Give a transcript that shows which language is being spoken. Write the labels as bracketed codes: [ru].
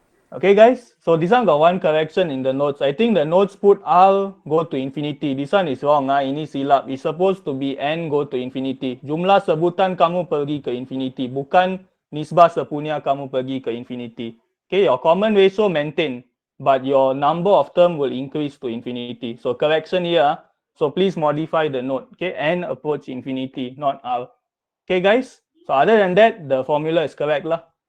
[en] Okay guys, so this one got one correction in the notes. I think the notes put R go to infinity. This one is wrong. [ms] Ini silap. [en] It's supposed to be N go to infinity. [ms] Jumlah sebutan kamu pergi ke infinity. Bukan nisbah sepunya kamu pergi ke infinity. [en] Okay, your common ratio maintain, but your number of term will increase to infinity. So correction here. So please modify the note. Okay, N approach infinity, not R. Okay guys, so other than that, the formula is correct lah.